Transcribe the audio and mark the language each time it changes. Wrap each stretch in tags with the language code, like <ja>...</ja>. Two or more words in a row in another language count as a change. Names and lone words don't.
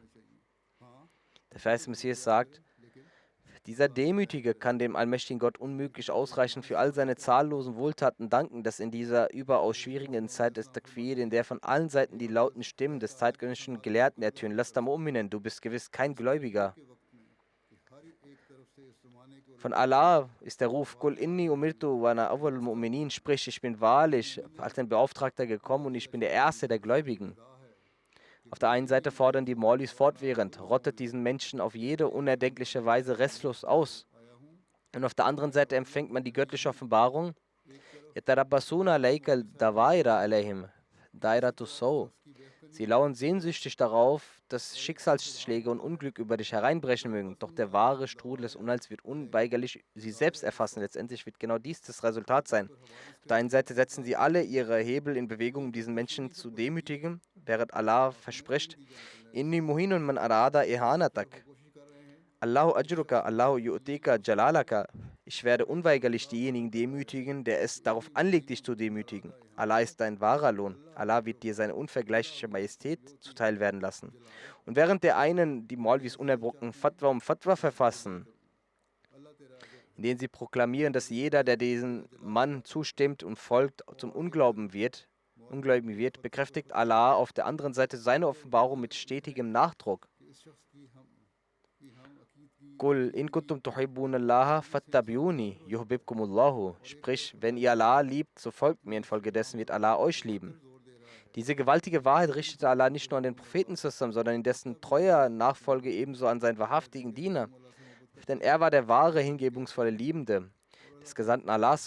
<de>Der Vers des Messias sagt, dieser Demütige kann dem allmächtigen Gott unmöglich ausreichend für all seine zahllosen Wohltaten danken, dass in dieser überaus schwierigen Zeit des Takfir, in der von allen Seiten die lauten Stimmen des zeitgenössischen Gelehrten ertönen,</de> <ar>لست مؤمنا,</ar> <de>du bist gewiss kein Gläubiger. Von Allah ist der Ruf,</de> <ar>قل إني أمرت وأنا أول المؤمنين,</ar> <de>sprich, ich bin wahrlich als ein Beauftragter gekommen und ich bin der Erste der Gläubigen. Auf der einen Seite fordern die Maulis fortwährend, rottet diesen Menschen auf jede unerdenkliche Weise restlos aus. Und auf der anderen Seite empfängt man die göttliche Offenbarung,</de> <ar>يتربصون عليك دوائر عليهم دائرة السوء.</ar> <de>Sie lauern sehnsüchtig darauf, dass Schicksalsschläge und Unglück über dich hereinbrechen mögen. Doch der wahre Strudel des Unheils wird unweigerlich sie selbst erfassen. Letztendlich wird genau dies das Resultat sein. Auf der einen Seite setzen sie alle ihre Hebel in Bewegung, um diesen Menschen zu demütigen, während Allah verspricht,</de> <ar>إني مهين من أراد إهانتك. الله أجرك الله يعطيك جلالك.</ar> <de>Ich werde unweigerlich diejenigen demütigen, der es darauf anlegt, dich zu demütigen. Allah ist dein wahrer Lohn. Allah wird dir seine unvergleichliche Majestät zuteil werden lassen. Und während der einen die Maulvis unerbrochen Fatwa um Fatwa verfassen, in denen sie proklamieren, dass jeder, der diesem Mann zustimmt und folgt, zum Ungläubigen wird, bekräftigt Allah auf der anderen Seite seine Offenbarung mit stetigem Nachdruck.</de> <ar>قل إن كنتم تحبون الله فاتبعوني يحببكم الله.</ar> <de>Sprich, wenn ihr Allah liebt, so folgt mir, infolgedessen wird Allah euch lieben. Diese gewaltige Wahrheit richtete Allah nicht nur an den Propheten zusammen, sondern in dessen treuer Nachfolge ebenso an seinen wahrhaftigen Diener. Denn er war der wahre, hingebungsvolle Liebende des Gesandten Allahs.</de>